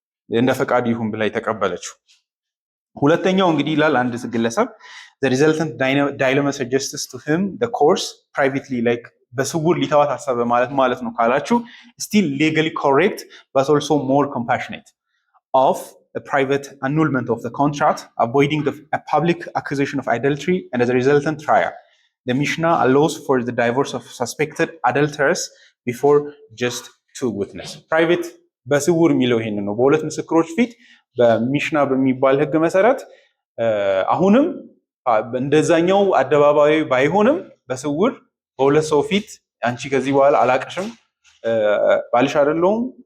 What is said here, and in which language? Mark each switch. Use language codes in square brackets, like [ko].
[am] እንደ ፈቃድ ይሁን ብላ የተቀበለችው። ሁለተኛው እንግዲህ ይላል አንድ ግለሰብ [en] the resultant dilemma suggests to him the course privately like [am] በስውር ሊተዋት አሰበ ማለት ነው ካላችሁ [en] still legally correct but also more compassionate of a private annulment of the contract, avoiding a public accusation of adultery and as a resultant trial. The Mishnah allows for the divorce of suspected adulterers before just two witnesses. [am] Private በስውር የሚለው ይሄን ነው። በሁለት ምስክሮች ፊት በሚሽና በሚባል ህግ መሰረት አሁንም እንደዛኛው አደባባይ ባይሆንም በስውር በሁለት ሰው ፊት አንቺ ከዚህ በኋላ አላቀሽም ባልሽ አይደለሁም